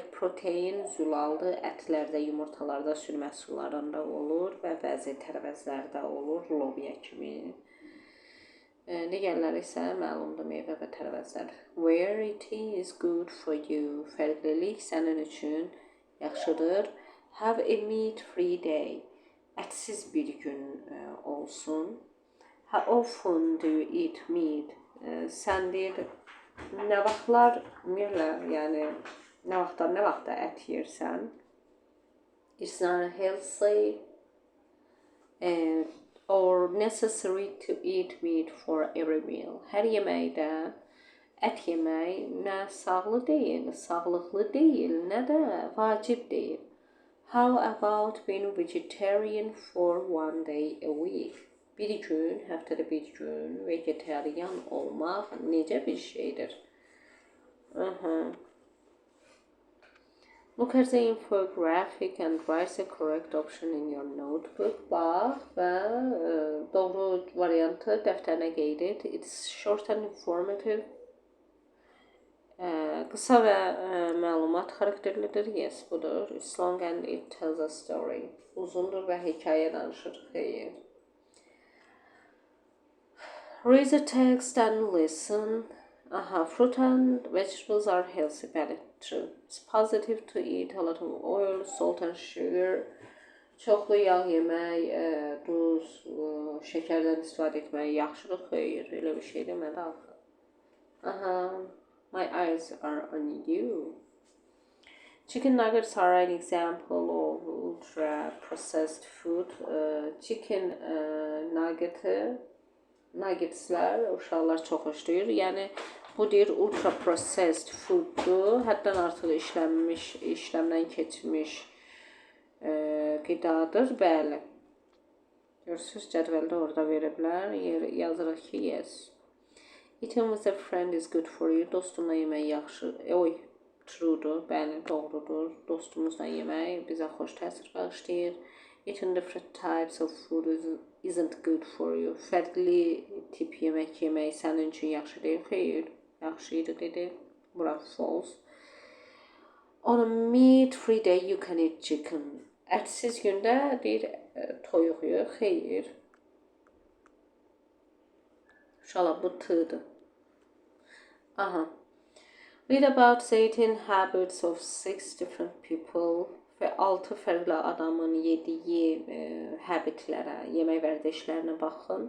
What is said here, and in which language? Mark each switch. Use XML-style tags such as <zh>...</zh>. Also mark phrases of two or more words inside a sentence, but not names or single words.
<az>Protein zülallı ətlərdə, yumurtalarda, süd məhsullarında olur və bəzi tərəvəzlərdə olur, lobya kimi. Digərləri isə məlumdur, meyvə və tərəvəzlər.</az> <en>Variety is good for you.</en> <az>Fərqlilik sənin üçün yaxşıdır.</az> <en>Have a meat-free day.</en> <az>Ətsiz bir gün olsun.</az> <en>How often do you eat meat?</en> <az>Sən deyir, nə vaxtlar, ümumiyyətlə, yəni nə vaxtda ət yersən?</az> <en>It's not healthy or necessary to eat meat for every meal.</en> <az>Hər yeməkdə ət yemək nə sağlıqlı deyil, nə də vacib deyil.</az> <en>How about being vegetarian for one day a week?</en> <az>Bir gün, həftədə bir gün vegetarian olmaq necə bir şeydir?</az> <en>Look at the infographic and write the correct option in your notebook.</en> <az>Bax və doğru variantı dəftərinə qeyd et.</az> <en>It's short and informative.</en> <az>Qısa və məlumat xarakterlidir. Yes, budur.</az> <en>It's long and it tells a story.</en> <az>Uzundur və hekayə danışır. Xeyr.</az> <en>Read the text and listen. Fruit and vegetables are healthy, very true. It's positive to eat a lot of oil, salt and sugar.</en> <az>Çoxlu yağ yemək, duz, şəkərdən istifadə etmək yaxşıdır, xeyr, elə bir şey demədi axı.</az> <en>Aha, my eyes are on you. Chicken nuggets are an example of ultra processed food. Chicken nuggetslər</en> <az>uşaqlar çox xoşlayır. Yəni bu deyir</az> <en>ultra processed fooddur.</en> <az>Həddən artıq işləmdən keçmiş qidadır, bəli. Görürsünüz, cədvəldə orada veriblər. Yazırıq ki,</az> <en>yes. Eating with a friend is good for you.</en> <az>Dostumla yemək yaxşı. Truedur, bəli, doğrudur. Dostumuzla yemək bizə xoş təsir bağışlayır.</az> <en>Eating different types of food isn't good for you.</en> <az>Fərqli tip yemək yemək sənin üçün yaxşı deyil. Xeyr, yaxşı idi dedi. Bura false.</az> <en>On a meat-free day you can eat chicken.</en> <az>Ətsiz gündə deyir toyuq yox, xeyr. İnşallah bu t-dır.</az> <en>Aha. Read about the eating habits of 6 different people</en> <az>və 6 fərqli adamın yediyi habitlərə, yemək vərdişlərinə baxın.</az>